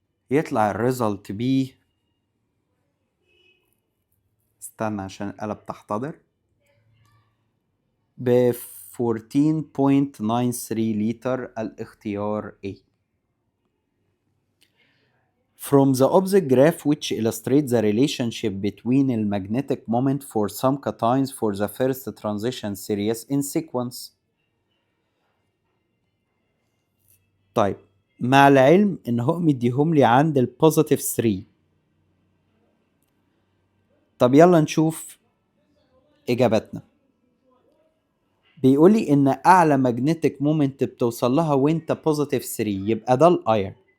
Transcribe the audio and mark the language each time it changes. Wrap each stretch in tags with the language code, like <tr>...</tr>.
<ar>يطلع الريزلت بي، استنى عشان القلم تحتضر، ب 14.93 لتر، الاختيار A.</ar> <en>From the opposite graph which illustrates the relationship between the magnetic moment for some cations for the first transition series in sequence.</en> <ar>طيب مع العلم ان هو مديهم لي عند البوزيتيف 3. طب يلا نشوف اجابتنا. بيقول لي ان اعلى ماجنتيك مومنت بتوصل لها وانت بوزيتيف 3، يبقى ده الايرن.</ar>